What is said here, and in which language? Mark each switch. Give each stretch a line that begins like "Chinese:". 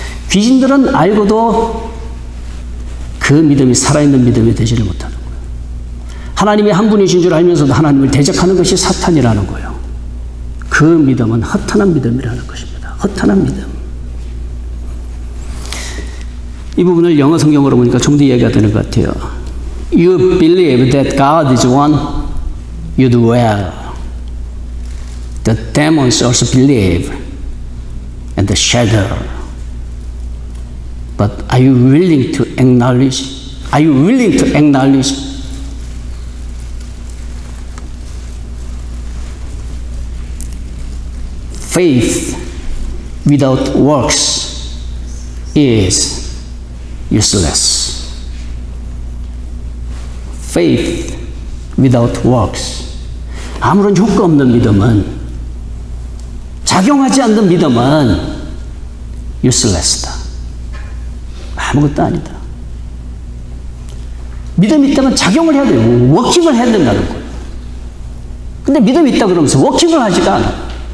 Korean: 귀신들은 알고도 그 믿음이 살아있는 믿음이 되지를 못하는 거예요. 하나님이 한 분이신 줄 알면서도 하나님을 대적하는 것이 사탄이라는 거예요. 그 믿음은 허탄한 믿음이라는 것입니다. 허탄한 믿음. 이 부분을 영어 성경으로 보니까 좀 더 이해가 되는 것 같아요.
English: You believe that God is one, you do well. The demons also believe and the shadow. But are you willing to acknowledge? Are you willing to acknowledge? Faith without works is useless. Faith without works.
Korean: 아무런 효과 없는 믿음은, 작용하지 않는 믿음은 useless다. 아무것도 아니다. 믿음이 있다면 작용을 해야 돼요. 워킹을 해야 된다는 거예요. 근데 믿음이 있다 그러면서 워킹을 하지가 않아.